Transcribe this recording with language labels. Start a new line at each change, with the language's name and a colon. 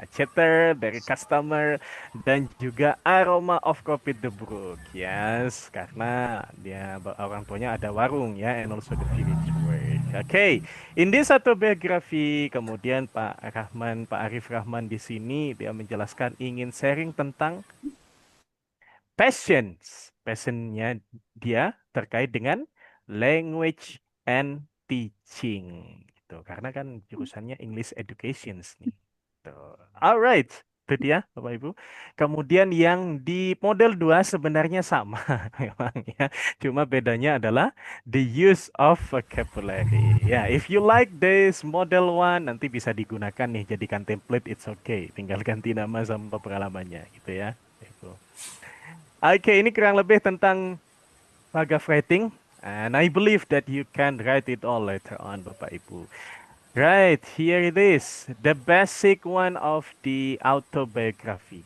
English: Chatter dari customer
Indonesian: dan juga
English: aroma of coffee the brook.
Indonesian: Yes, karena dia orang tuanya ada warung ya,
English: and also the village work.
Indonesian: Oke,
English: in this autobiography,
Indonesian: kemudian Pak Arif Rahman di sini dia menjelaskan ingin sharing tentang passionnya dia terkait dengan
English: language and teaching
Indonesian: gitu karena kan jurusannya English Education nih tuh. Alright, itu dia Bapak Ibu. Kemudian yang di model 2 sebenarnya sama memang ya, cuma bedanya adalah
English: the use of vocabulary
Indonesian: ya.
English: If you like this model 1
Indonesian: nanti bisa digunakan nih jadikan template,
English: it's okay,
Indonesian: tinggal ganti nama sama pengalamannya gitu ya. Itu. Oke, ini kurang lebih tentang paragraph writing.
English: And I believe that you can write it all later on, Bapak Ibu. Right, here it is. The basic one of the autobiography.